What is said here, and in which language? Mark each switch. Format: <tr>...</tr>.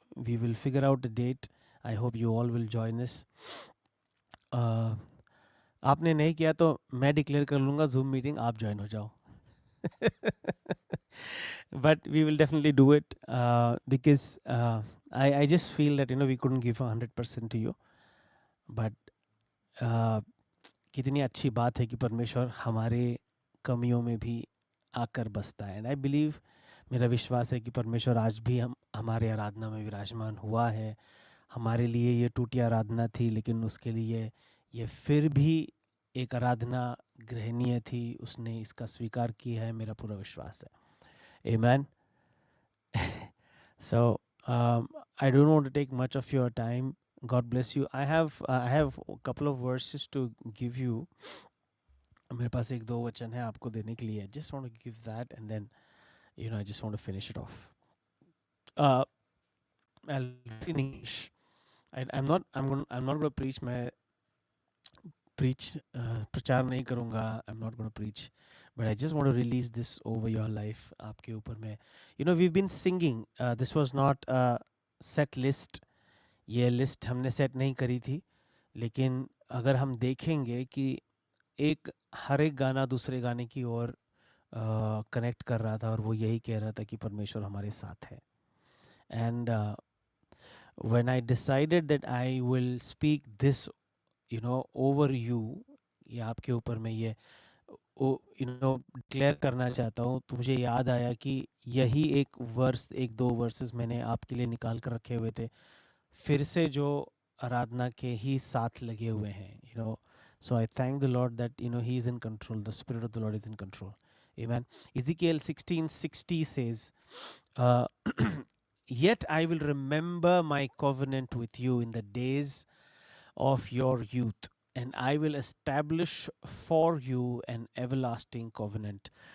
<en>we will figure out a date. I hope you all will join us.</en> <hi>आपने नहीं किया तो मैं डिक्लेयर कर लूँगा जूम मीटिंग, आप ज्वाइन हो जाओ।</hi> <en>But we will definitely do it because I just feel that you know we couldn't give 100% to you,</en> <hi>but कितनी अच्छी बात है कि परमेश्वर हमारे कमियों में भी आकर बसता है।</hi> <en>and I believe,</en> <hi>मेरा विश्वास है कि परमेश्वर आज भी हमारे आराधना में विराजमान हुआ है। हमारे लिए ये टूटी आराधना थी, लेकिन उसके लिए ये फिर भी एक आराधना ग्रहणीय थी, उसने इसका स्वीकार किया है, मेरा पूरा विश्वास है। आमीन।</hi> <en>So I don't want to take much of your time. God bless you. I have a couple of verses to give you.</en> <hi>मेरे पास एक दो वचन है आपको देने के लिए.</hi> <en>Just want to give that and then I just want to finish it off. Uh, I'll read in English. I'm not going to preach.</en> <hi>मैं preach प्रचार नहीं करूँगा.</hi> <en>I'm not going to preach, but I just want to release this over your life.</en> <hi>आपके ऊपर मैं,</hi> <en>we've been singing. This was not a set list.</en> <hi>ये list हमने set नहीं करी थी, लेकिन अगर हम देखेंगे कि हर एक गाना दूसरे गाने की ओर कनेक्ट कर रहा था और वो यही कह रहा था कि परमेश्वर हमारे साथ है.</hi> <en>and when I decided that I will speak this over you,</en> <hi>ये आपके ऊपर मैं ये डिक्लेयर करना चाहता हूँ, तो मुझे याद आया कि यही एक दो वर्सेस मैंने आपके लिए निकाल कर रखे हुए थे, फिर से जो आराधना के ही साथ लगे हुए हैं.</hi> <en>So I thank the Lord that he is in control. The Spirit of the Lord is in control. Amen. Ezekiel 16:60 says, uh, "Yet I will remember my covenant with you in the days of your youth, and I will establish for you an everlasting covenant."</en>